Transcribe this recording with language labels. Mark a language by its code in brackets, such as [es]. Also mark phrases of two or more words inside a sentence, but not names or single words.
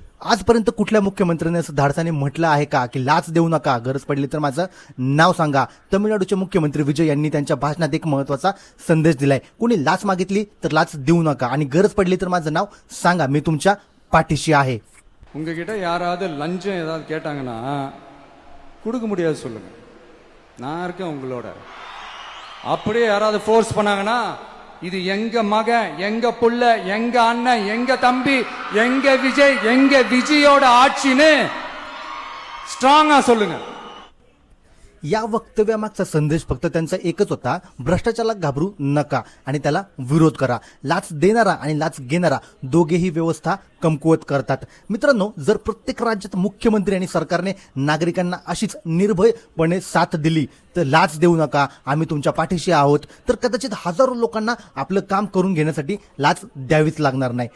[mr] आजपर्यंत कुठल्या मुख्यमंत्र्याने असं धाडसाने म्हटलं आहे का की लाच देऊ नका, गरज पडली तर माझं नाव सांगा? तमिळनाडूचे मुख्यमंत्री विजय यांनी त्यांच्या भाषणात एक महत्त्वाचा संदेश दिलाय. कोणी लाच मागितली तर लाच देऊ नका आणि गरज पडली तर माझं नाव सांगा, मी तुमच्या पाठीशी आहे. [ta] உங்ககிட்ட யாராவது லஞ்சம் ஏதாவது கேட்டாங்கன்னா கொடுக்க முடியாது சொல்லுங்க, நான் இருக்கேன் உங்களோட. அப்படியே யாராவது ஃபோர்ஸ் பண்ணாங்கன்னா இது எங்க மகன், எங்க புள்ள, எங்க அண்ணன், எங்க தம்பி, எங்க விஜய், எங்க விஜயோட ஆட்சின்னு ஸ்ட்ராங்கா சொல்லுங்க. [mr] या वक्तव्यामागचा संदेश फक्त त्यांचा एकच होता, भ्रष्टाचाराला घाबरू नका आणि त्याला विरोध करा. लाच देणारा आणि लाच घेणारा दोघेही व्यवस्था कमकुवत करतात. मित्रांनो, जर प्रत्येक राज्यात मुख्यमंत्री आणि सरकारने नागरिकांना अशीच निर्भयपणे साथ दिली तर लाच देऊ नका, आम्ही तुमच्या पाठीशी आहोत, तर कदाचित हजारो लोकांना आपलं काम करून घेण्यासाठी लाच द्यावीच लागणार नाही.